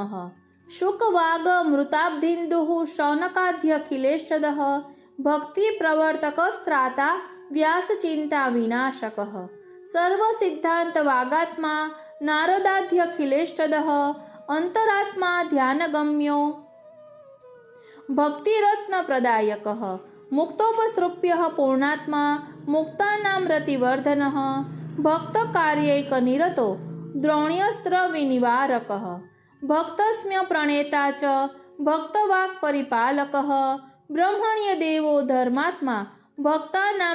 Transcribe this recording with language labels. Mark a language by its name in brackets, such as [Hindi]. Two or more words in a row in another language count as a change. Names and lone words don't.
[Sanskrit] શુકવાગ મૃતાબ્ધિન્દુ શૌનકાધ્યખિલેષ્ટદ ભક્તિ પ્રવર્તક સ્ત્રાતા વ્યાસ ચિંતા વિનાશક. સર્વ સિદ્ધાંત વાગાત્મા નારદાધ્યખિલેષ્ટદ અંતરાત્મા ધ્યાનગમ્યો भक्तिरत्नप्रदायकः मुक्तोपसृप्यः पूर्णात्मा मुक्तानां रतिवर्धनः भक्तकार्यैकनिरतो द्रोण्यस्त्रविनिवारकः भक्तस्म्य प्रणेता च भक्तवाक्परिपालकः ब्रह्मण्यदेवो धर्मात्मा भक्तानां